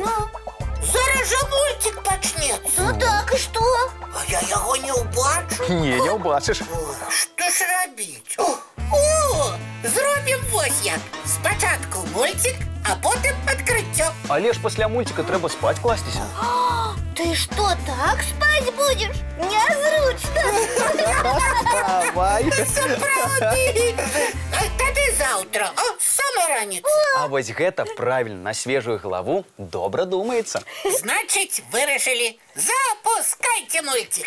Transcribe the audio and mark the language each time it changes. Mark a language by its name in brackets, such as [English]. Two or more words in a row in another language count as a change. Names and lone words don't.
[Belarusian] Зараз жа мультик пачнецца. Ну так, і што? А я яго не ўбачу. Не, не ўбачыш. Што ж рабіць? О, зробім вось як. Спачатку мультик, а потым адкрыццё. Але ж пасля мультика трэба спаць класціся. [Russian] Ты что, так спать будешь? [Belarusian] Нязручно. Давай. Сапраўды. Тады заўтра, сама раніца. А вось гэта [Russian] правильно, на свежую голову [Belarusian] добра думаецца. Значыць, вырашылі. Запускайце мультик.